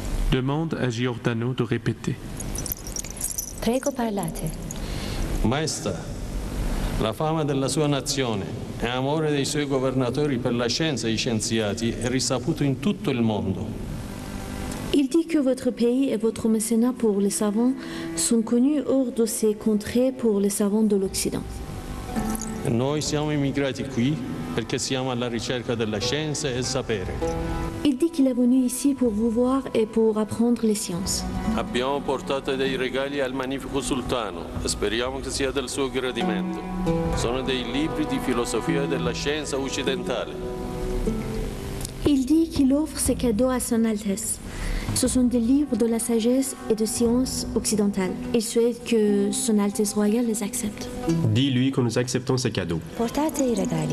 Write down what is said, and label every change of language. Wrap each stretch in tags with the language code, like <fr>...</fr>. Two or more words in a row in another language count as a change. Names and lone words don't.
<fr>Demande à Giordano de répéter.</fr> <it>Prego, parlate. Maestà, la fama della sua nazione e amore dei suoi governatori per la scienza e gli scienziati è risaputo in tutto il mondo.</it> <fr>Il dit que votre pays et votre mécénat pour les savants sont connus hors de ces contrées pour les savants de l'Occident.</fr> <it>Noi siamo immigrati qui perché siamo alla ricerca della scienza e del sapere.</it> <fr>Il dit qu'il est venu ici pour vous voir et pour apprendre les sciences.</fr> <it>Abbiamo portato dei regali al magnifico sultano e speriamo che sia del suo gradimento. Sono dei libri di filosofia della scienza occidentale.</it> <fr>Il dit qu'il offre ses cadeaux à Son Altesse. Ce sont des livres de la sagesse et de science occidentale. Il souhaite que Son Altesse royale les accepte. Dis-lui que nous acceptons ces cadeaux.</fr> <it>Portate i regali.</it>